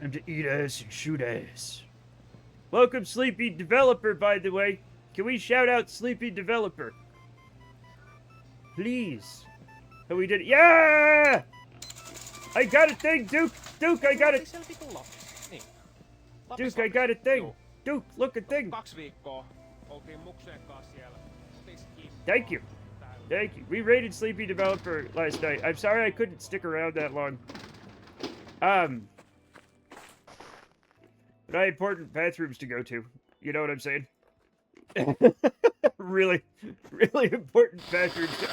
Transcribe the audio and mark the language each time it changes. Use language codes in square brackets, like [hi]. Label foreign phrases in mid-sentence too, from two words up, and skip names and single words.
[en] And to eat ass and shoot ass. Welcome, Sleepy Developer, by the way. Can we shout out Sleepy Developer? Please. Oh, we did it. Yeah! I got a thing, Duke! Duke, I got it! [fi] Niin. [en] Duke, I got a thing! Duke, look a thing! [fi] 2 viikkoa oltiin mukseen kanssa siellä. [en] Thank you. Thank you. We raided Sleepy Developer last night. I'm sorry I couldn't stick around that long. But I had important bathrooms to go to. You know what I'm saying? really important bathrooms to...